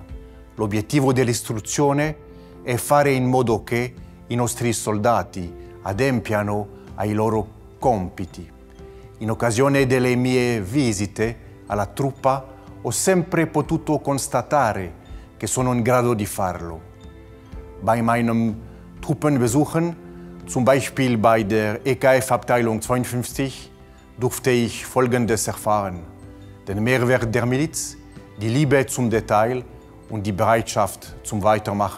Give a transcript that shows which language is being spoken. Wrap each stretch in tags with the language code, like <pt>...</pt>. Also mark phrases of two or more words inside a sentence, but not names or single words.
<it>L'obiettivo dell'istruzione è fare in modo che i nostri soldati adempiano ai loro compiti. In occasione delle mie visite alla truppa ho sempre potuto constatare che sono in grado di farlo.</it> <de>Bei meinen Truppenbesuchen, zum Beispiel bei der EKF-Abteilung 52, durfte ich Folgendes erfahren. Den Mehrwert der Miliz, die Liebe zum Detail und die Bereitschaft zum Weitermachen.</de>